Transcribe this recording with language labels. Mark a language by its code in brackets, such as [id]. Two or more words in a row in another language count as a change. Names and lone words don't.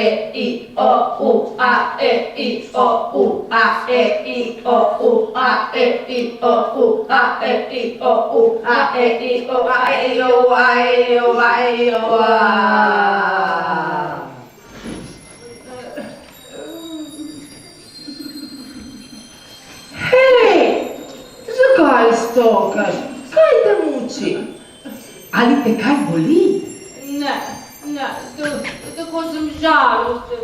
[sl] I, O, U, A, E, I, O, U, A, E, I, O, U, A, E, I, O, U, A, E, I, O, U, A, E, I, O, A, E, I, O, A, E, I, O, A, E, I, O, A. Hej, zakaj stokaš? Kaj te muči? Ali te kaj boli? Ne, tako sem žalosten.